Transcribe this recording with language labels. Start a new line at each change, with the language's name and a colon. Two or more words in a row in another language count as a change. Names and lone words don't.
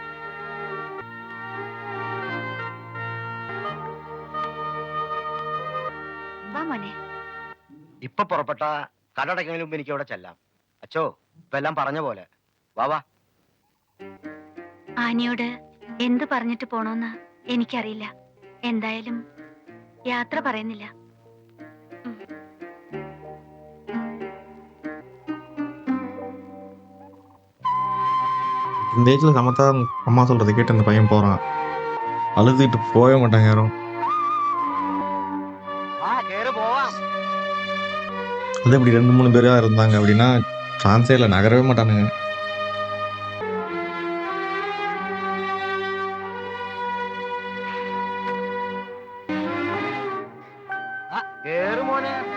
Malayalam: വാ മോനെ. ഇപ്പൊ പുറപ്പെട്ട കടടയ്ക്കുന്നതിന് മുമ്പ് എനിക്ക് അവിടെ ചെല്ലാം. അച്ചോ, ഇപ്പൊ എല്ലാം പറഞ്ഞ പോലെ. വാ വാ. ആനിയോട് എന്ത് പറഞ്ഞിട്ട് പോണോന്ന് എനിക്കറിയില്ല. എന്തായാലും യാത്ര പറയുന്നില്ല.
Tamil: இந்த ஏஜ்ல சமத்தா அம்மா சொல்றதை கேட்டு அந்த பையன் போறான். அழுதுகிட்டு போகவே மாட்டாங்க யாரும்.
Malayalam: വാ, കേറ് പോവാം.
Tamil: அது இப்படி 2-3 பேரா இருந்தாங்க அப்படின்னா சான்ஸே இல்லை, நகரவே மாட்டானுங்க.
Malayalam: കേറ് മോനെ.